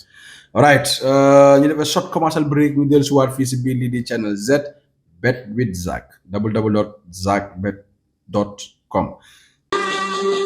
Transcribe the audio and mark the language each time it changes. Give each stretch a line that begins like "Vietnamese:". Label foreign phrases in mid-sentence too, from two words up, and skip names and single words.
English: All right,
Wolof: ñu def
English: a short commercial break
Wolof: ñu dellu si waat fii si biir lii di channel Z Bet with Zach www.zachbet.com.